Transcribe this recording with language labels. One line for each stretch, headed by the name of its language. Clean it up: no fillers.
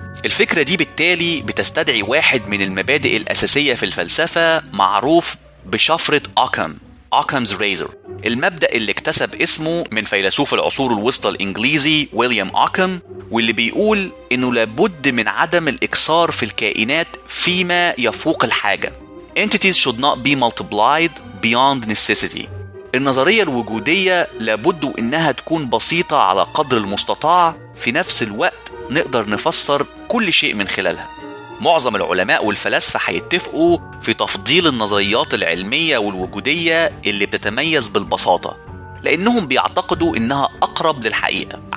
Arabic: الفكرة دي بالتالي بتستدعي واحد من المبادئ الأساسية في الفلسفة معروف بشفرة أوكام، Occam's Razor، المبدأ اللي اكتسب اسمه من فيلسوف العصور الوسطى الإنجليزي ويليام أوكام، واللي بيقول إنه لابد من عدم الإكثار في الكائنات فيما يفوق الحاجة.
English: Entities should not be multiplied beyond necessity.
Arabic: النظرية الوجودية لابد إنها تكون بسيطة على قدر المستطاع، في نفس الوقت نقدر نفسر كل شيء من خلالها. معظم العلماء والفلاسفة هيتفقوا في تفضيل النظريات العلمية والوجودية اللي بتتميز بالبساطة، لأنهم بيعتقدوا إنها أقرب للحقيقة.